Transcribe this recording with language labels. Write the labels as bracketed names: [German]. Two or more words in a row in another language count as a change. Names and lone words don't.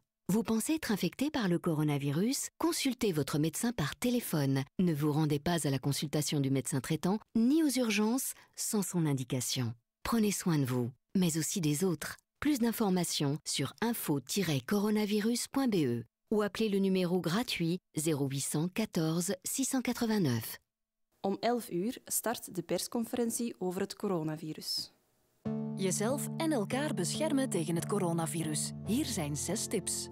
[French] Vous pensez être infecté par le coronavirus? Consultez votre médecin par téléphone. Ne vous rendez pas à la consultation du médecin traitant ni aux urgences sans son indication. Prenez soin de vous, mais aussi des autres. Plus d'informations sur info-coronavirus.be ou appelez le numéro gratuit 0800 14 689. [Dutch] Om 11 uur start de persconferentie over het coronavirus. Jezelf en elkaar beschermen tegen het coronavirus. Hier zijn 6 tips.